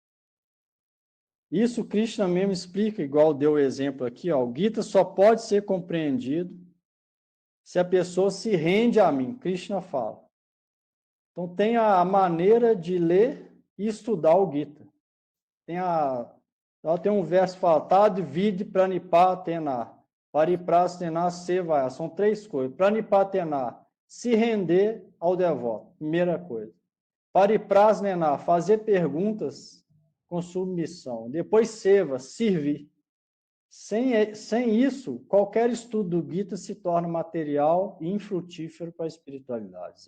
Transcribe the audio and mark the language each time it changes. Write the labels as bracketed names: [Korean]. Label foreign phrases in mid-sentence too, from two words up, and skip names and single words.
[Portuguese] Isso Krishna mesmo explica, igual deu o exemplo aqui, ó, o Gita só pode ser compreendido se a pessoa se rende a mim, Krishna fala. Então tem a maneira de ler e estudar o Gita. Tem um verso que fala, [Sanskrit] Tad vid pranipatena, pariprastena seva. [Portuguese] São três coisas. Pranipatena, se render ao devoto, primeira coisa. Pariprasnena, fazer perguntas com submissão. Depois seva, servir. Sem isso, qualquer estudo do Gita se torna material e infrutífero para a espiritualidade.